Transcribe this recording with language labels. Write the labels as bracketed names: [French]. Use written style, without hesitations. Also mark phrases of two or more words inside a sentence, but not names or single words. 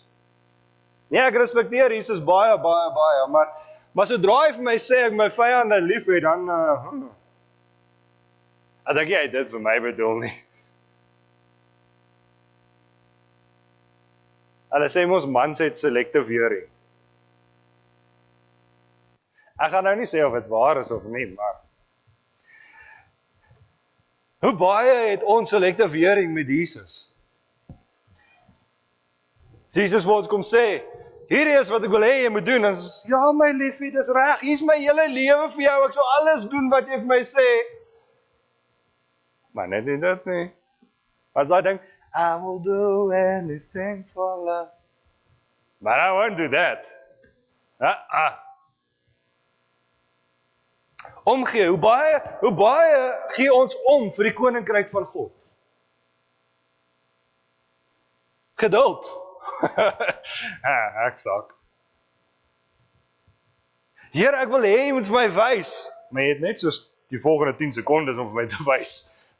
[Afrikaans] Nee, ek respekteer Jesus baie, maar sodra hy vir my sê ek my vyande lief het, dan ek dink jy dit vir my bedoel nie. Hulle sê mos mans het [English] selective hearing. [Afrikaans] Ek gaan nou nie sê of dit waar is of nie, maar hoe baie het ons [English] selective hearing [Afrikaans] met Jesus? Jesus wil ons kom sê, hierdie is wat ek wil hê jy moet doen, en ja my liefie, dis reg, hier is my hele lewe vir jou, ek sal alles doen wat jy vir my sê. Maar net nie dit nie. As daai ding, [English] I will do anything for love. But I won't do that. [Afrikaans] Omgee, hoe baie gee ons om vir die koninkryk van God? Geduld. Ek sak. Here, ek wil hê jy moet vir my wys, maar jy het net soos die volgende 10 sekondes om vir my te wys.